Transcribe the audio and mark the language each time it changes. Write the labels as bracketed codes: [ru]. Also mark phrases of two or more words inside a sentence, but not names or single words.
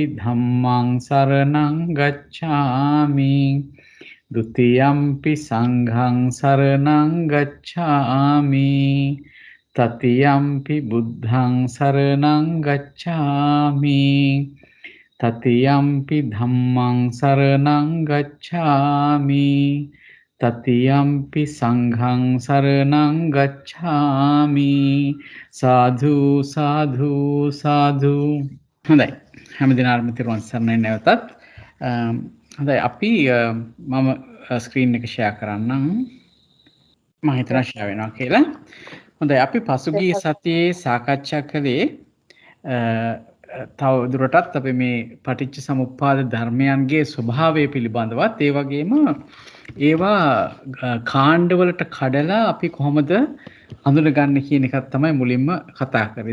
[pi] ධම්මං සරණං ගච්ඡාමි ဒ ුතියම්පි සංඝං සරණං ගච්ඡාමි තතියම්පි බුද්ධං සරණං ගච්ඡාමි තතියම්පි ධම්මං සරණං ගච්ඡාමි තතියම්පි සංඝං සරණං ගච්ඡාමි සාධු සාධු සාධු. [si] හොඳයි, හැමදිනාටම තෙරුවන් සරණයි. නැවතත් හොඳයි, අපි මම ස්ක්‍රීන් එක ෂෙයා කරන්නම්. මම හිතනවා ෂෙයා වෙනවා කියලා. හොඳයි, අපි පසුගිය සතියේ සාකච්ඡා කළේ තව දුරටත් අපි මේ [pi] පටිච්ච සමුප්පාද [si] ධර්මයන්ගේ ස්වභාවය පිළිබඳවත්, ඒ වගේම ඒවා කාණ්ඩවලට කඩලා අපි කොහොමද හඳුනගන්නේ කියන එකත් තමයි මුලින්ම කතා කරේ.